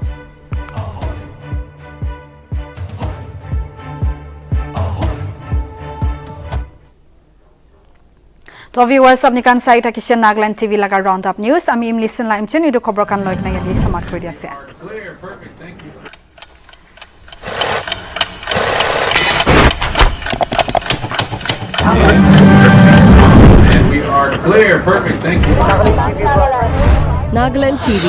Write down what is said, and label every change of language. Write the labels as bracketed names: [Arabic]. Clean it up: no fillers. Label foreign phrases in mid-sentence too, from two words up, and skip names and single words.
[Naga Pidgin] To viewers apni kan sai thakise Nagaland TV laga [English] round up news [Naga Pidgin] ami listen la imchen idu khobor kan loik na yadi samat kori ase [English] Clear, perfect, thank you. Clear. Perfect. Thank you. Nagaland TV.